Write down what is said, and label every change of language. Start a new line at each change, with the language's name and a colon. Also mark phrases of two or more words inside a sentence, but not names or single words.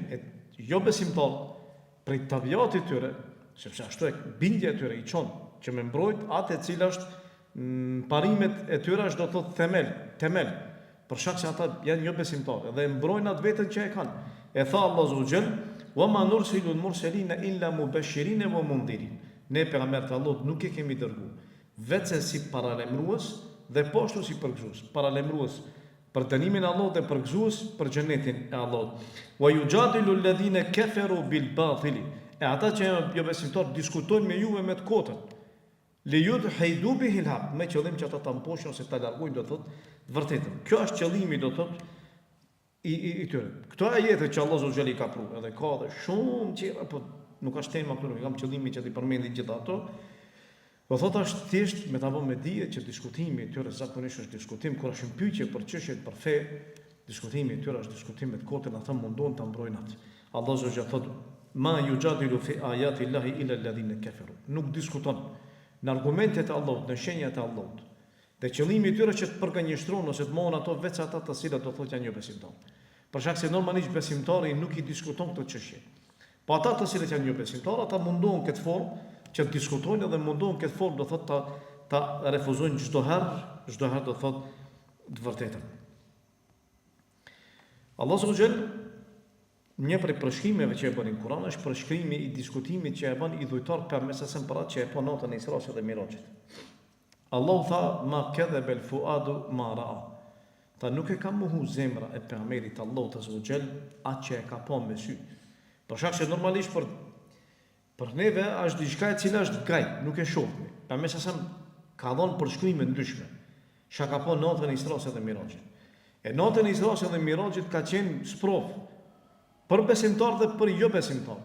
Albanian: Jo besimtar prej tabiatit tyre, sepse ashtu e bindja e tyre i çon që me mbrojt atë e cila është parimet e tyre është do të thotë temel, për shkak se ata janë jo besimtarë dhe e mbrojnë atë vetën që e kanë. E tha Allahu xhel,
Arabic: "وما نرسل المرسلين إلا مبشرين ومنذرين."
Albanian: Ne pejgamberët e Allahut nuk e kemi dërguar vetëm si paralajmërues dhe po ashtu si përgëzues. Paralajmërues për dënimin e Allahut dhe përgëzues për xhenetin e Allahut.
Arabic: "ويجادل الذين كفروا بالباطل."
Albanian: E ata që jo besimtarë diskutojnë me juve me të kotën.
Arabic: ليدحضوا به الحق,
Albanian: me qëllim që ata ta mposhin ose ta largojnë do thotë të vërtetën. Kjo është qëllimi do thotë i tyre. Këto ajete që
Arabic: الله سبحانه
Albanian: ka pru, edhe ka dhe shumë tjera, po nuk është tema këtu, nuk kam qëllimi që t'i përmendi gjithë ato. Do thotë është thjesht me ta vënë me dije që diskutimi i tyre zakonisht është diskutim kur është një pyetje për çështje për fe, diskutimi i tyre është diskutim me të kotën, ata mundon ta mbrojnë atë.
Arabic: الله سبحانه thotë ما يجادل في آيات الله إلا الذين كفروا.
Albanian: Nuk diskuton në argumentet e Allahut, në shenjat e Allahut. Dhe qëllimi i tyre që të përgënjeshtrojnë ose të mohon ato veç ata të cilët do thotë janë jo besimtarë. Për shkak se normalisht besimtari nuk i diskuton këtë çështje. Po ata të cilët janë jo besimtarë, ata mundohen këtë formë që të diskutojnë dhe mundohen këtë formë do thotë ta refuzojnë çdo herë do thotë të vërtetën.
Arabic: الله سبحانه وتعالى
Albanian: një prej përshkrimeve që e bën në Kur'an është përshkrimi i diskutimit që e bën i dhujtar përmes asaj për atë që e po natën e Isra'it dhe Mirajit.
Arabic: Allahu tha ما كذب الفؤاد ما رأى.
Albanian: Ta nuk e ka mohu zemra e pejgamberit Allahut
Arabic: عز وجل
Albanian: atë që e ka pa me sy. Për shkak se normalisht për neve është diçka e cila është gaj, nuk e shohim. Përmes asaj ka dhënë përshkrime ndryshme. Çka ka pa natën e Isra'it dhe Mirajit. E natën e Isra'it dhe Mirajit ka qenë sprov për besimtarë dhe për jo besimtarë.